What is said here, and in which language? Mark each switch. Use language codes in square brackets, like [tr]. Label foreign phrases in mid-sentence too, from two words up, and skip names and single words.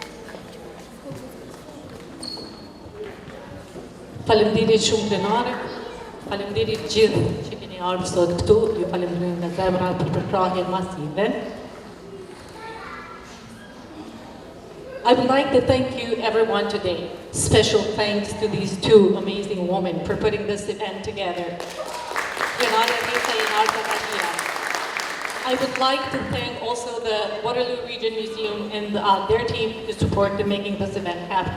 [sq] Faleminderit shumë plenare. Faleminderit gjithë që keni ardhur sot këtu, ju falenderoj nga zemra për përkrahjen masive. [en] I would like to thank you everyone today. Special thanks to these two amazing women for putting this event together. I would like to thank also the Waterloo Region Museum and their team to support the making this event happen.